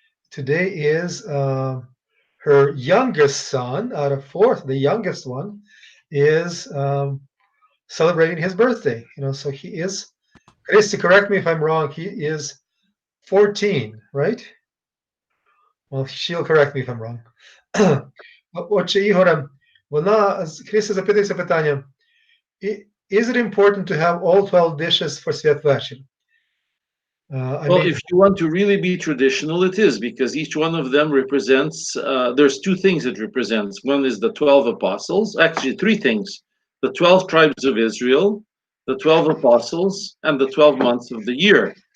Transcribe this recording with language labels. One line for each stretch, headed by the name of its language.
English: today is her youngest son out of four. The youngest one is celebrating his birthday. So he is. Christy, correct me if I'm wrong. He is 14, right? Well, she'll correct me if I'm wrong.
Ukrainian: Отче Ігоре, Христя запитується питання.
English: is it important to have all 12 dishes for Svet Večer? Well, if you want to really be traditional, it is, because each one of them represents, there's two things it represents. One is the 12 apostles, actually three things: the 12 tribes of Israel, the 12 apostles, and the 12 months of the year.